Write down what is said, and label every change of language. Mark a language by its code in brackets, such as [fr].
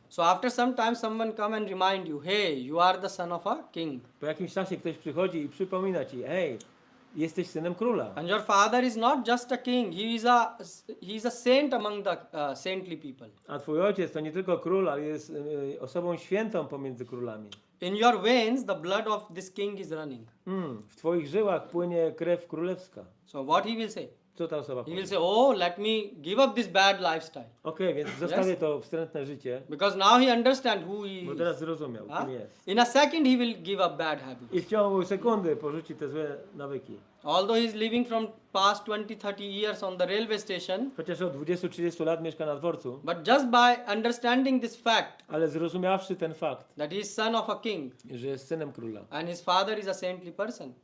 [en] So after some time someone come and remind you, hey, you are the son of a king. [pl] Po jakimś czasie ktoś przychodzi i przypomina ci, hej, jesteś synem króla. [en] And your father is not just a king, he is a saint among the saintly people. [pl] A twój ojciec to nie tylko król, ale jest osobą świętą pomiędzy królami. [en] In your veins the blood of this king is running. [pl] W twoich żyłach płynie krew królewska. [en] So what he will say? [pl] Co ta osoba [en] He [pl] powie? [en] will say, oh, let me give up this bad lifestyle. [pl] Okej, więc zostawię to wstrętne życie, [en] Because now he understands who he [pl] bo [en] is. [pl] teraz zrozumiał, kim jest. [en] In a second he will give up bad habits. [pl] I w ciągu sekundy porzuci te złe nawyki. [en] Although he is living from past 20-30 years on the railway station, [pl] Chociaż od 20-30 lat mieszka na dworcu, [en] but just by understanding this fact [pl] ale zrozumiawszy ten fakt, [en] that he is son of a king [pl] że jest synem króla, [en] and his father is a saintly person,